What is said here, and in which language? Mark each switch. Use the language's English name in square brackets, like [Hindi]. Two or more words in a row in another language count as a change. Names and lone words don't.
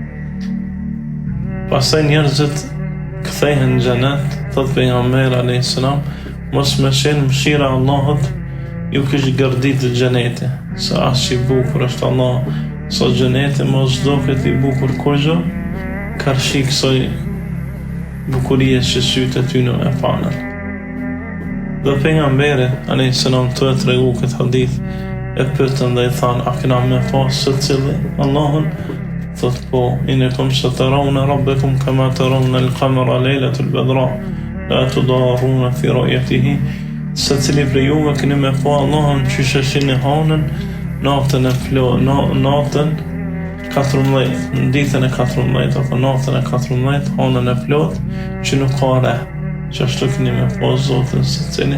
[Albanian] Pastaj njerëzit kthehen në xhenet, thot pejgamberi [Arabic] عليه السلام: [Albanian] mos me qenë mëshira Allahut, ju kish gërditë xheneti, se as që I bukur është Allah, sa xheneti mos duket I bukur kurrë, karshi kësaj bukurie që sytë e ty në e panën. Dhe pejgamberi [Arabic] عليه السلام [Albanian] të e tregu këtë hadith, e pyetën dhe I thanë: a kena me pas secili Allahun? Thot: po, [Arabic] إنكم سترون ربكم كما ترون القمر ليلة البدر لا تضامون في رؤيته. [Albanian] Secili prej juve keni me pa Allahun që sheshini hanën natën e natën 14, në ditën e 14 apo natën e 14, hanën e plot që nuk ka re, që ashtu keni me pa Zotin secili.